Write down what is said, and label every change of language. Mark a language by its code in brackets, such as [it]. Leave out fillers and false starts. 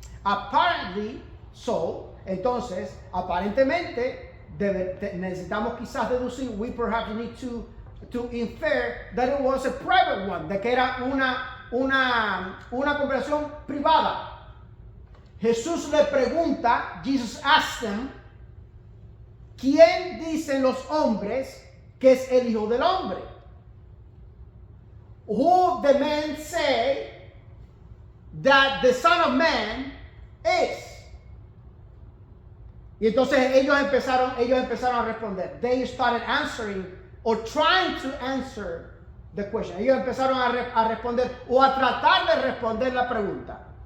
[en] Apparently, [es] entonces, aparentemente, necesitamos quizás deducir, [en] we perhaps need to infer that it was a private one, [es] de que era una conversación privada. Jesús le pregunta, [en] Jesus asked them, [es] ¿quién dicen los hombres que es el Hijo del Hombre? [en] Who the men say that the Son of Man is. [es] Y entonces ellos empezaron a responder. [en] They started answering or trying to answer the question. [es] Ellos empezaron a responder o a tratar de responder la pregunta.